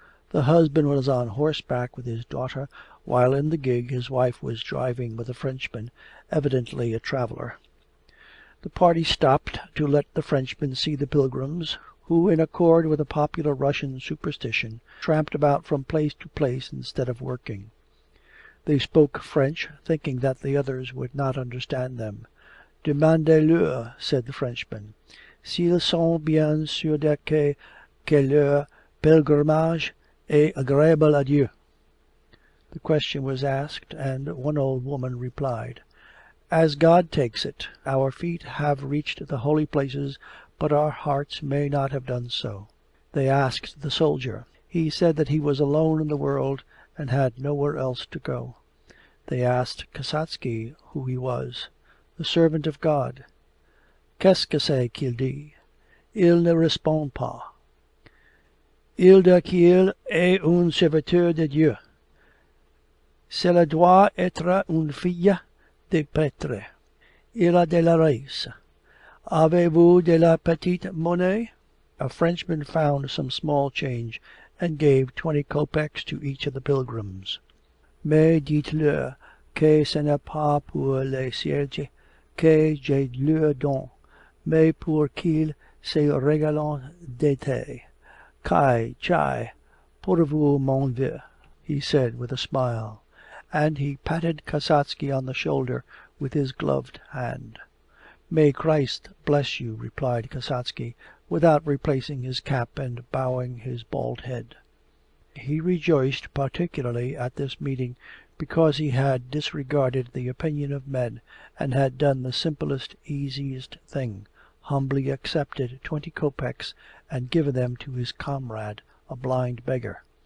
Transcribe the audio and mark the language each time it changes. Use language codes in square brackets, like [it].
[en] The husband was on horseback with his daughter, while in the gig his wife was driving with a Frenchman, evidently a traveller. The party stopped to let the Frenchman see the pilgrims, who, in accord with a popular Russian superstition, tramped about from place to place instead of working. They spoke French, thinking that the others would not understand them. [fr] "Demandez-leur," [en] said the Frenchman, [fr] "s'ils sont bien sûrs que leur pèlerinage est agréable à Dieu." [en] The question was asked, and one old woman replied, "As God takes it, our feet have reached the holy places, but our hearts may not have done so." They asked the soldier. He said that he was alone in the world and had nowhere else to go. They asked Kasatsky who he was. "The servant of God." [fr] "Qu'est-ce que c'est qu'il dit?" "Il ne répond pas." "Il dit qu'il est un serviteur de Dieu. Cela doit être une fille de prêtre. Il a de la race. Avez-vous de la petite monnaie?" [en] A Frenchman found some small change and gave 20 kopecks to each of the pilgrims. [fr] "Mais dites-leur que ce n'est pas pour les sergius que je leur donne, mais pour qu'ils se régalent d'été. Kai, chai, pourrez-vous mon vieux?" [en] he said with a smile, and he patted Kasatsky on the shoulder with his gloved hand. "May Christ bless you," replied Kasatsky, without replacing his cap and bowing his bald head. He rejoiced particularly at this meeting because he had disregarded the opinion of men and had done the simplest, easiest thing, humbly accepted 20 kopecks and given them to his comrade, a blind beggar.